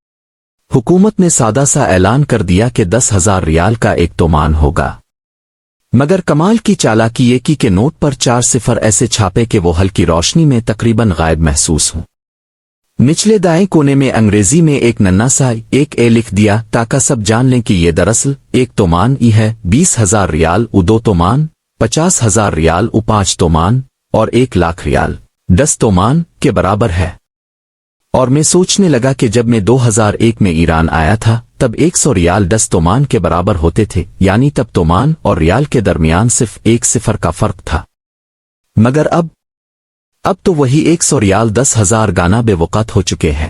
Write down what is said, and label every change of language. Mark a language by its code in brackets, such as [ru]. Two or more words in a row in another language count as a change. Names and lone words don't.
[ur] حکومت نے سادہ سا اعلان کر دیا کہ 10,000 ریال کا ایک تومان ہوگا، مگر کمال کی چالاکی یہ کی کہ نوٹ پر 4 صفر ایسے چھاپے کہ وہ ہلکی روشنی میں تقریباً غائب محسوس ہوں۔ نچلے دائیں کونے میں انگریزی میں ایک ننھا سا ایک اے لکھ دیا تاکہ سب جان لیں کہ یہ دراصل ایک تومان ای ہے۔ 20,000 ریال او 2 تومان، 50,000 ریال او 5 تومان اور 1,00,000 ریال 10 تومان کے برابر ہے۔ اور میں سوچنے لگا کہ جب میں 2001 میں ایران آیا تھا تب 100 ریال 10 تومان کے برابر ہوتے تھے، یعنی تب تومان اور ریال کے درمیان صرف 1 صفر کا فرق تھا، مگر اب تو وہی 100 ریال 10,000 گانا بے وقت ہو چکے ہیں۔